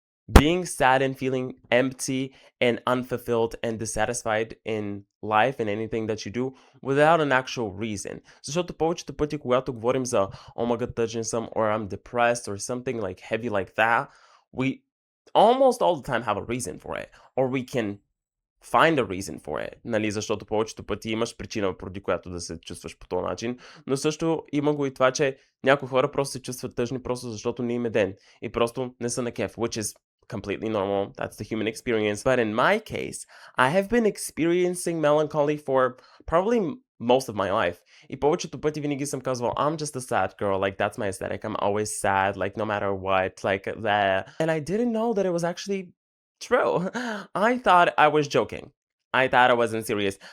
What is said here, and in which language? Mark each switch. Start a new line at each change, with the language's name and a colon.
English: Being sad and feeling empty and unfulfilled and dissatisfied in life and anything that you do without an actual reason.
Bulgarian: Защото повечето пъти, когато говорим за
English: oh my god, touching some, or I'm depressed or something like heavy like that, we almost all the time have a reason for it. Or we can find a reason for it,
Bulgarian: нали, защото повечето пъти имаш причина, поради която да се чувстваш по този начин, но също има го и това, че някои хора просто се чувстват тъжни просто защото не им е ден и просто не са на кеф,
English: which is completely normal. That's the human experience. But in my case, I have been experiencing melancholy for probably most of my life.
Bulgarian: И повечето пъти винаги съм казвал,
English: I'm just a sad girl, like that's my aesthetic, I'm always sad, like no matter what, like that. And I didn't know that it was actually true. I thought I was joking. I thought I wasn't serious.